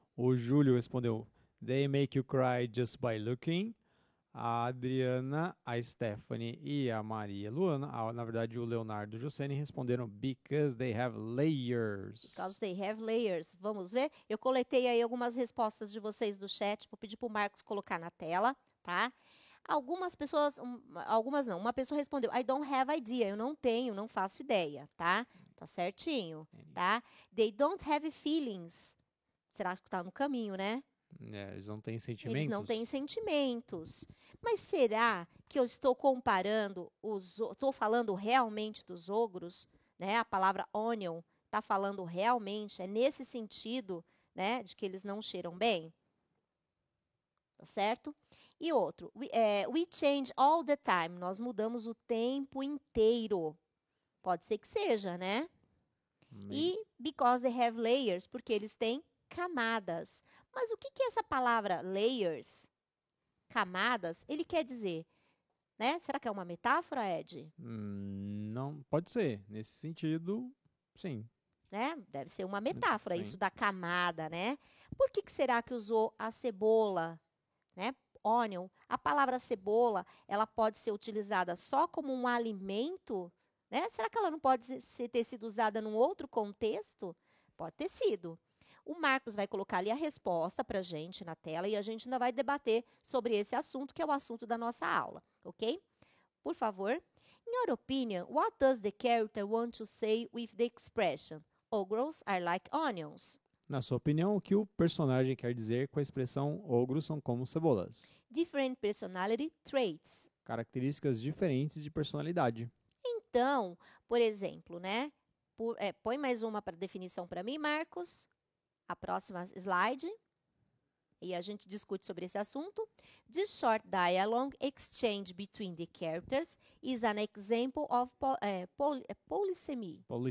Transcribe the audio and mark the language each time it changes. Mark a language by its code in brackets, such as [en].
[pt] O Júlio respondeu, [en] they make you cry just by looking. [pt] A Adriana, a Stephanie e a Maria Luana, na verdade o Leonardo e o Josene responderam [en] because they have layers. Because they have layers. [pt] Vamos ver? Eu coletei aí algumas respostas de vocês do chat, vou pedir para o Marcos colocar na tela, tá? Algumas pessoas, algumas não, uma pessoa respondeu, [en] I don't have idea, [pt] eu não tenho, não faço ideia, tá? Tá certinho, tá? [en] They don't have feelings. [pt] Será que tá no caminho, né? Eles não têm sentimentos. Eles não têm sentimentos. Mas será que eu estou comparando, estou falando realmente dos ogros? Né? A palavra onion está falando realmente, é nesse sentido, né, de que eles não cheiram bem? Tá certo? E outro, [en] we change all the time. [pt] Nós mudamos o tempo inteiro. Pode ser que seja, né? E [en] because they have layers, [pt] porque eles têm camadas. Mas o que é essa palavra layers? camadas, ele quer dizer, né? Será que é uma metáfora, Ed? Não, pode ser. Nesse sentido, sim. Né? Deve ser uma metáfora, Sim. isso da camada, né? Por que será que usou a cebola, né? Onion. A palavra cebola, ela pode ser utilizada só como um alimento, né? Será que ela não pode ter sido usada num outro contexto? Pode ter sido. O Marcos vai colocar ali a resposta para a gente na tela e a gente ainda vai debater sobre esse assunto, que é o assunto da nossa aula, ok? Por favor. [en] In your opinion, what does the character want to say with the expression ogros are like onions? [pt] Na sua opinião, o que o personagem quer dizer com a expressão ogros são como cebolas? [en] Different personality traits. [pt] Características diferentes de personalidade. Então, por exemplo, né? Põe mais uma definição para mim, Marcos. A próxima slide. E a gente discute sobre esse assunto. [en] This short dialogue exchange between the characters is an example of polysemy.